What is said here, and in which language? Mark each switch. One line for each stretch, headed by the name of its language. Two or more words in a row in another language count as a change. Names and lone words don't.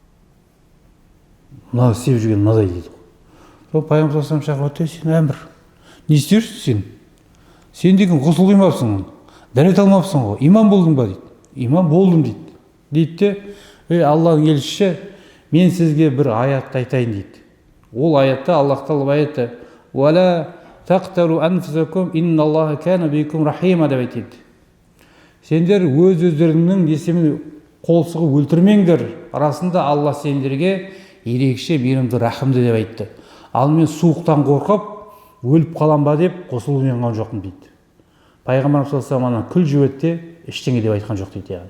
Kazakh: Мынау істеп жүрген мынадай дейді. Сол пайғамбар
Arabic: صلى الله عليه وسلم
Kazakh: шақырды, сен әмір, не істерсің сен? Сен деген ғұсыл құймапсың, дәрет алмапсың ғой, имам болдың ба дейді. Имам болдым дейді. Дейді де, Аллахың елшісі, мен сізге бір аятты айтайын дейді. Ол аятта Аллах Тағала айтты:
Arabic: "ولا تقتلوا أنفسكم إن الله كان بكم رحيما" деп айтады.
Kazakh: Сендер өз-өздеріңнің несімен қол сұғып өлтірмеңдер. Арасында Алла сендерге ерекше мейірімді, рахымды деп айтты. Ал мен суықтан қорқып, өліп қалам ба деп қосылып ұйынған жоқпын дейді. Пайғамбар
Arabic: صلى الله عليه وسلم
Kazakh: күл жібітте ештеңе деп айтқан жоқ дейді яғни.